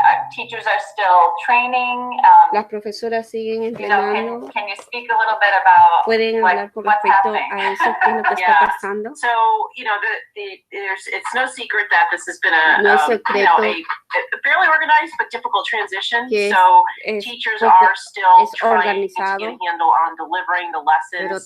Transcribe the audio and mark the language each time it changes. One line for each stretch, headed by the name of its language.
English: Teachers are still training.
Spanish: Las profesoras siguen entrenando.
English: Can you speak a little bit about
Spanish: ¿Pueden hablar con respecto a eso? ¿Qué es lo que está pasando?
English: So, it's no secret that this has been
Spanish: No es secreto
English: a fairly organized but difficult transition.
Spanish: que
English: So teachers are still trying to get a handle on delivering the lessons.